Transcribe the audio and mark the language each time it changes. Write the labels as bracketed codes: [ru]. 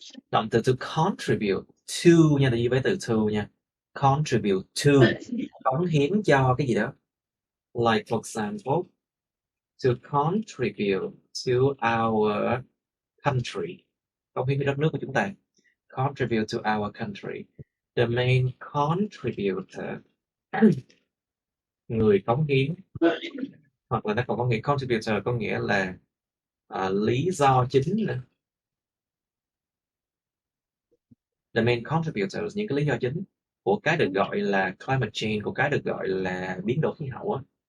[vi] Động từ to contribute to nha, tự nhiên với từ to nha. Contribute to, cống hiến cho cái gì đó. [en] Like for example, to contribute to our country, [vi] cống hiến cho đất nước của chúng ta. [en] Contribute to our country. The main contributor, [vi] người cống hiến, hoặc là nó còn có nghĩa contributor có nghĩa là lý do chính nữa. [en] The main contributors, [vi] những cái lý do chính của cái được gọi là climate change, của cái được gọi là biến đổi khí hậu á.